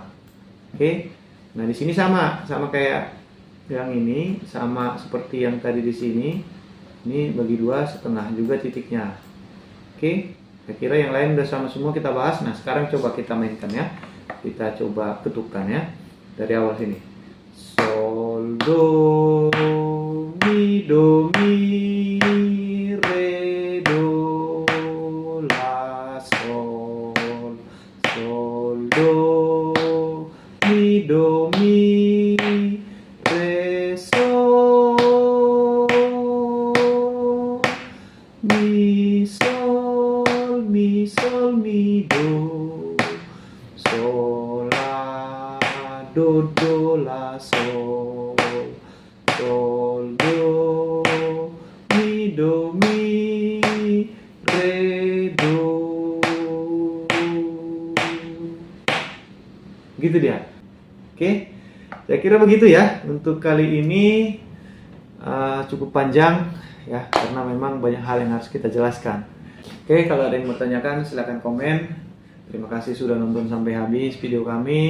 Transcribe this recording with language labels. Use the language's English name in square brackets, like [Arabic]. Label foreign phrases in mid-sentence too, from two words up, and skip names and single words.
[Indonesian] Oke, nah di sini sama kayak yang ini, sama seperti yang tadi di sini. Ini bagi 2 setengah juga titiknya. Oke, saya kira yang lain udah sama semua kita bahas. Nah, sekarang coba kita mainkan ya. Kita coba ketukkan ya. Dari awal sini. Sol, do, mi, re, do, la, sol. Sol, do, mi, re, sol. Mi, sol, mi, sol, mi, do. Sol, la, do, la, sol. Sol, do, mi, re, do. Gitu dia. Oke, saya kira begitu ya. Untuk kali ini cukup panjang ya, karena memang banyak hal yang harus kita jelaskan. Oke, kalau ada yang mau tanyakan silahkan komen. Terima kasih sudah nonton sampai habis video kami.